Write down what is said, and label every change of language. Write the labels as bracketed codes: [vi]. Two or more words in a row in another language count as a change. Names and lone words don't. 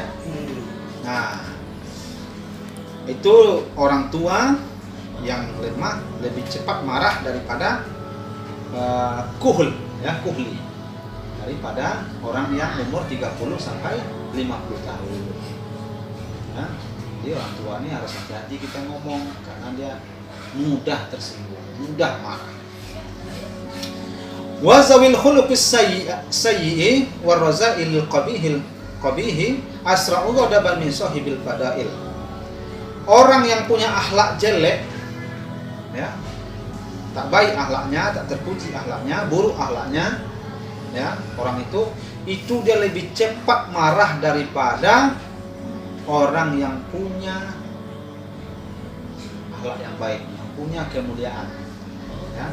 [id] Nah, itu orang tua yang lemah lebih cepat marah daripada kuhul, ya, kuhli, daripada orang yang umur 30 sampai 50 tahun. Ya, jadi orang tua ini harus hati-hati kita ngomong, karena dia mudah tersinggung, mudah marah. [ar] وذوي الخلق السيئ والرذائل القبيحة أسرع غضبا من صاحب الفضائل. [id] Orang yang punya akhlak jelek, ya, tak baik akhlaknya, tak terpuji akhlaknya, buruk akhlaknya, ya, orang itu dia lebih cepat marah daripada orang yang punya akhlak yang baik, yang punya kemuliaan, ya.